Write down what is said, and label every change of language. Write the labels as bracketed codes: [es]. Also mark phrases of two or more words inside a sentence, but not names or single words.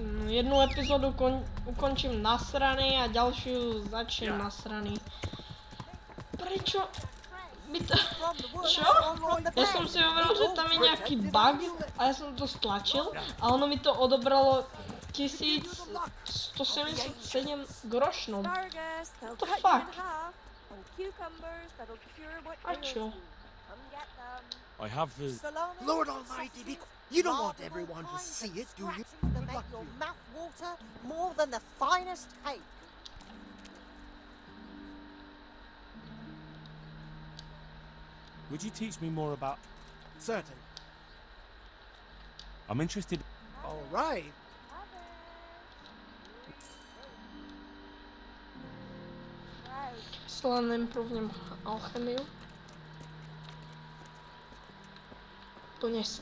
[sk] Jednu epizodu ukončím nasraný a ďalšiu začnem nasraný. Prečo by to... Čo? Ja som si hovoril, že tam je nejaký bug a ja som to stlačil a ono mi to odobralo 1177 grošnou. [en] Asparagus, they'll The cut you fuck? in half. And cucumbers, that'll cure what A ails [sk] čo? [en] you. Come get them. I have the... Salami, Lord Almighty, you don't want marble, everyone to kinds see of it, do you? scratchings that Good make luck to your you. mouth water more than the finest cake. Would you teach me more about... Certain. I'm interested... All right. [sk] Si len improvnem alchemiu. Plne sa.